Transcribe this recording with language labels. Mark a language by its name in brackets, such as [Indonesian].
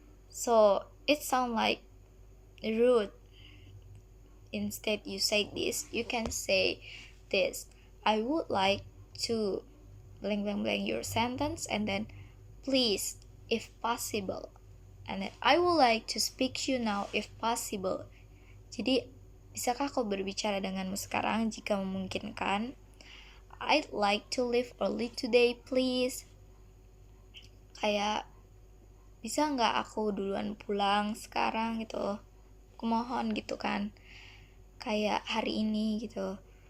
[English] So it sounds like rude. Instead you say this, you can say this, I would like to blank blank blank your sentence, and then please if possible, and then I would like to speak to you now if possible. [Indonesian] Jadi bisakah kau berbicara denganmu sekarang jika memungkinkan? [English] I'd like to leave early today please. [Indonesian] Kayak bisa nggak aku duluan pulang sekarang gitu, aku mohon gitu kan, kayak hari ini gitu.